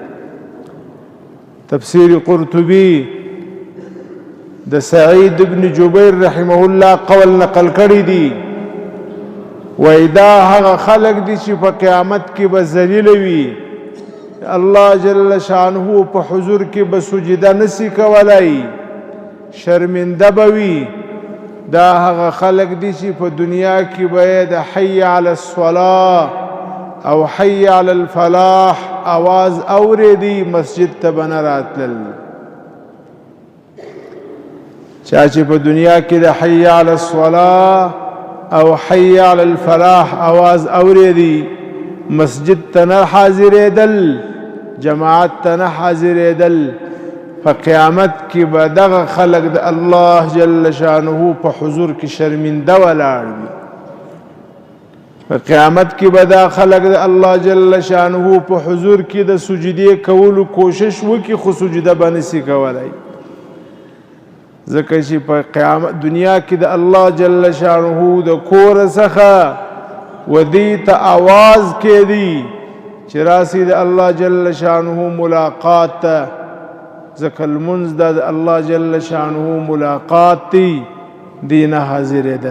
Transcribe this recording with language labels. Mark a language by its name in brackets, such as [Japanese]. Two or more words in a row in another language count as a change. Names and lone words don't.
[Pashto] تفسیر قرطبي د سعید ابن جبیر [Arabic] رحمه الله [Pashto] قول نقل کړی دی، وای دا هغه خلق دي چې په قیامت کې به ذلیل وي، [Arabic] الله جل شانه [Pashto] په حضور کې به سجده نسی کولای، شرمنده به وي. دا هغه خلق دي چې په دنیا کې به د [Arabic] حي علی الصلاة [Pashto] او [Arabic] حي علی الفلاح [Pashto] आवाज اوریدي، مسجد ته به نه راتلل. چا چې په دنیا کې د [Arabic] حي علی الصلاة [Pashto] او [Arabic] حي علی الفلاح [Pashto] आवाज اوریدي، مسجد ته نه حاضرېدل، جماعت ته نه حاضرېدل، په قیامت کې به دغه خلق د [Arabic] الله جل شانه [Pashto] په حضور کې شرمنده ولاړ وي. په قیامت کې به دا خلق د [Arabic] الله جل شانه [Pashto] په حضور کې د سجدې کولو کوشش وکړي، خو سجده به نسي کولی، ځکه چې په قیامت دنیا کې د [Arabic] الله جل شانه [Pashto] د کور څخه ودی ته आवाज کېدی چې راسي د [Arabic] الله جل شانه [Pashto] ملاقات ته، ځکه لمونځ د [Arabic] الله جل شانه [Pashto] ملاقات دی، دینه حاضرېدل.